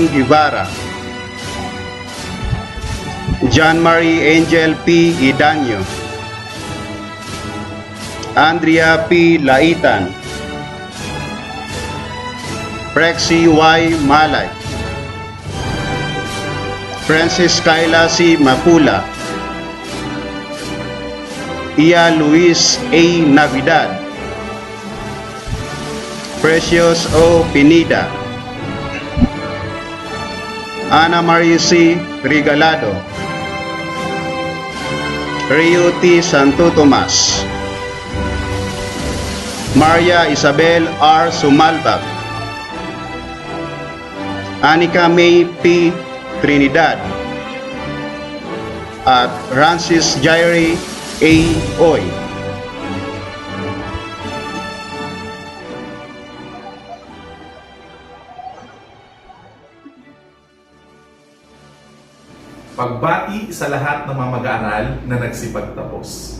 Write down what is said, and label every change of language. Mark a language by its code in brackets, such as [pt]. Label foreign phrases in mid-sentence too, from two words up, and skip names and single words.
[tl] Guevara, John Marie Angel P. Idanyo, Andrea P. Laitan, Prexy Y. Malay, Francis Kayla C. Mapula, Ia Luis A. Navidad, Precious O. Pinida, Ana Marie C. Regalado, Rio T. Santo Tomas, Maria Isabel R. Sumalbag, Anika May P. Trinidad, at Francis Jairi A. Oy. Pagbati sa lahat ng mga mag-aaral na nagsipagtapos.